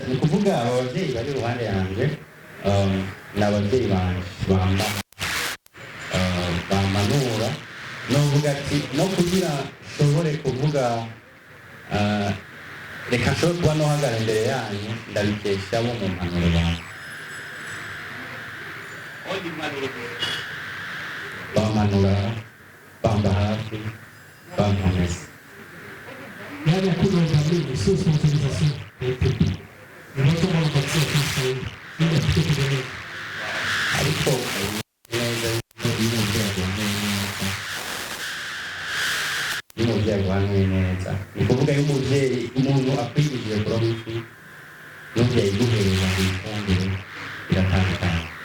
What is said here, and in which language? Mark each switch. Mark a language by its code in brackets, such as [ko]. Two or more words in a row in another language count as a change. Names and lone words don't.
[rn] Ni kuvuga ababyeyi bari iruhande yanjye ni ababyeyi banje bampanura, novuga ati no kugira nshobore kuvuga reka nshobore kuba nohagara imbere yanyu ndabikesha bo mu mpanuro banjye, bampanura, bamba hafi, bamponeza. [sw] Yale ya kuzo utabiri, sio sponsorization ya EPP. Ni watu ambao wanapatia fursa hii, ili afike kwenye [rn] ariko y'umubyeyi aguhanuye neza, ni kuvuga y'umubyeyi umuntu akwigishije kuroba ifi n'umubyeyi guhereza mu ifumbire biratandukanye.